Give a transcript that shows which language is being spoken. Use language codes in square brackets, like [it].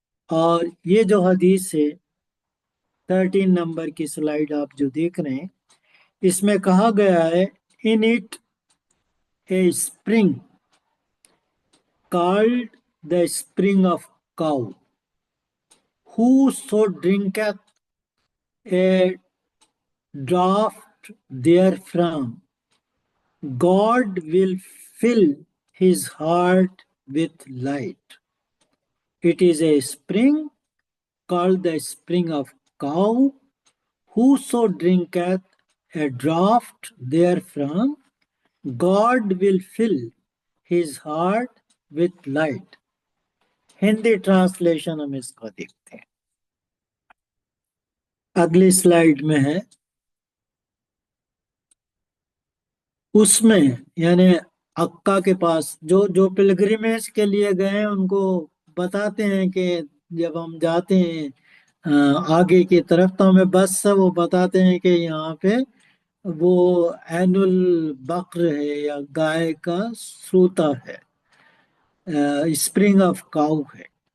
[hi] और ये जो हदीस है 13 नंबर की स्लाइड आप जो देख रहे हैं, इसमें कहा गया है, [en] In it a spring called the spring of cow, whoso drinketh a draught therefrom, God will fill his heart with light. It is a spring called the spring of cow, whoso drinketh a draught therefrom, God will fill his heart with light. [hi] Hindi translation हम इसको देखते हैं, अगली slide में है। उसमें यानी अक्का के पास जो जो पिलग्रिमेज के लिए गए हैं उनको बताते हैं कि जब हम जाते हैं आगे की तरफ तो हमें बस से वो बताते हैं कि यहाँ पे वो एनुल बकर है या गाय का सूता है, [en] spring of cow [hi] है।